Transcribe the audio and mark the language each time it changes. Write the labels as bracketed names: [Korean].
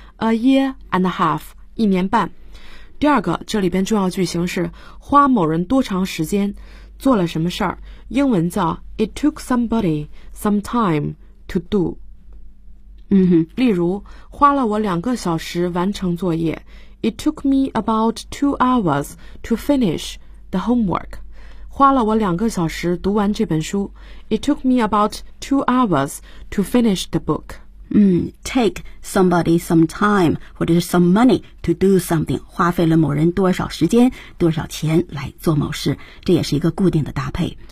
[English] A year and a half, [Chinese] 一年半。第二个，这里边重要句型是花某人多长时间做了什么事儿，英文叫 [English] It took somebody some time to do。 [Chinese] 例如，花了我两个小时完成作业。 [English] It took me about 2 hours to finish the homework. [Chinese] 花了我两个小时读完这本书。 [English] It took me about 2 hours to finish the book. Take somebody some time 或者是 some money to do something. [Chinese] 花费了某人多少时间多少钱来做某事，这也是一个固定的搭配。